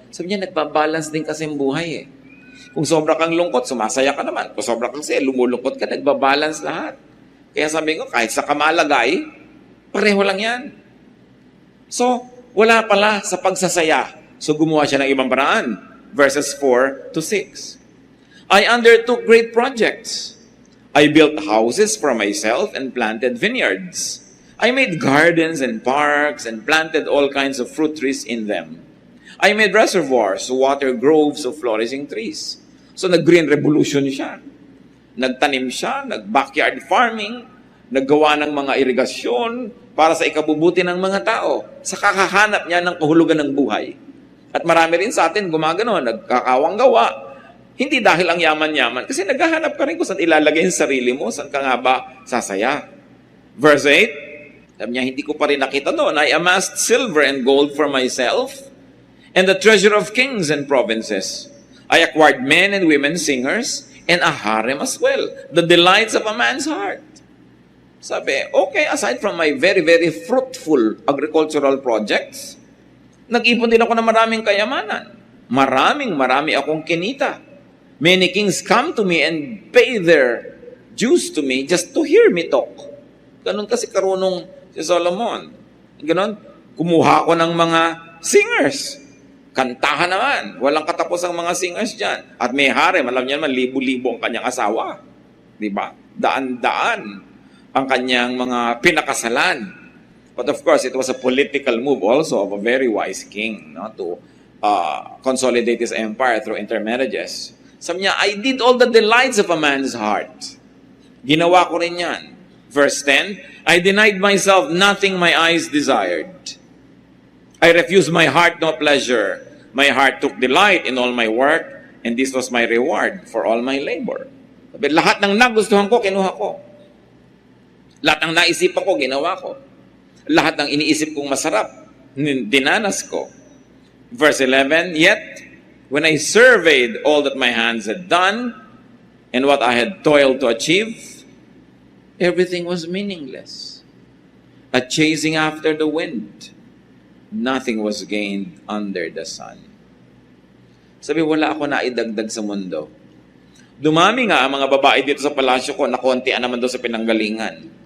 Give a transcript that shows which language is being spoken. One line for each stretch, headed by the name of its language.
Filipino: Sabi niya, nagbabalance din kasi ang buhay eh. Kung sobra kang lungkot, sumasaya ka naman. Kung sobra kang saya, lumulungkot ka, nagbabalance lahat. Kaya sabi ko, kahit sa kamalagay, pareho lang yan. So, wala pala sa pagsasaya. So, gumawa siya ng ibang paraan.
English: Verses 4-6. I undertook great projects. I built houses for myself and planted vineyards. I made gardens and parks and planted all kinds of fruit trees in them. I made reservoirs to water groves of flourishing trees.
Filipino: So, nag-green revolution siya. Nagtanim siya, nag-backyard farming, naggawa ng mga irigasyon para sa ikabubuti ng mga tao, sa kakahanap niya ng kahulugan ng buhay. At marami rin sa atin gumagano, nagkakawang gawa. Hindi dahil ang yaman-yaman, kasi naghahanap ka rin kung saan ilalagay ang sarili mo, saan ka nga ba sasaya.
English: Verse 8,
Filipino: sabi niya, hindi ko pa rin nakita doon,
English: I amassed silver and gold for myself, and the treasure of kings and provinces. I acquired men and women singers, and a harem as well, the delights of a man's heart. Sabi, okay, aside from my very, very fruitful agricultural projects,
Filipino: nag-ipon din ako ng maraming kayamanan. Marami akong kinita.
English: Many kings come to me and pay their dues to me just to hear me talk.
Filipino: Ganun kasi karunong si Solomon. Ganun, kumuha ko ng mga singers. Kantahan naman. Walang katapos ang mga singers dyan. At may harem, alam niya naman, libo-libo ang kanyang asawa. Diba? Daan-daan ang kanyang mga pinakasalan.
English: But of course, it was a political move also of a very wise king, no, to consolidate his empire through intermarriages. Sabi niya, I did all the delights of a man's heart.
Filipino: Ginawa ko rin yan.
English: Verse 10, I denied myself nothing my eyes desired. I refused my heart no pleasure. My heart took delight in all my work, and this was my reward for all my labor.
Filipino: Sabi, lahat ng nagustuhan ko, kinuha ko. Lahat ng naisipan ko, ginawa ko. Lahat ng iniisip kong masarap, dinanas ko. Verse 11, yet, when I surveyed all that my hands had done, and what I had toiled to achieve, everything was meaningless. A chasing after the wind, nothing was gained under the sun. Sabi, wala ako na idagdag sa mundo. Dumami nga ang mga babae dito sa palasyo ko na kontian naman doon sa pinanggalingan.